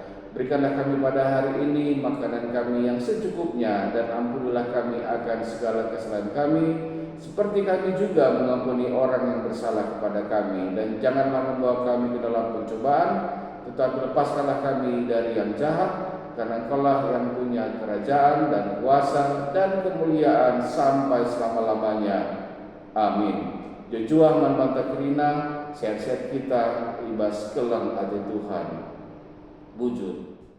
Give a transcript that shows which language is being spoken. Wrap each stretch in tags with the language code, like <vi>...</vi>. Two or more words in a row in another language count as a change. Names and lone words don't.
<id>Berikanlah kami pada hari ini makanan kami yang secukupnya, dan ampunilah kami akan segala kesalahan kami, seperti kami juga mengampuni orang yang bersalah kepada kami. Dan janganlah membawa kami ke dalam pencobaan, tetapi lepaskanlah kami dari yang jahat, karena Engkau-lah yang punya kerajaan dan kuasa dan kemuliaan sampai selama-lamanya. Amin.</id> <btx>Jojuah manbanta kerina, sehat-sehat kita, ibas kelang ade Tuhan. Bujur.</btx>